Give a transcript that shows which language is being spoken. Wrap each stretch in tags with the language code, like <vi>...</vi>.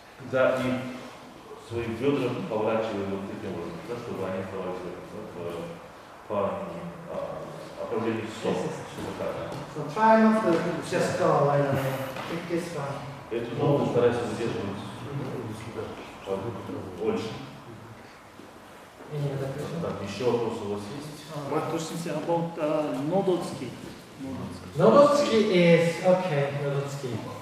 <ru>Да, и свои бедра поворачивали вот таким образом, да, чтобы они оставались по направлению стоп.</ru> <en>So try not to just go right away. Keep this one.</en> <ru>Эту ногу старайся задерживать больше. Так, еще вопрос у вас есть?</ru> <en>What questions about Nodotsuki? Nodotsuki is okay. Nodotsuki.</en>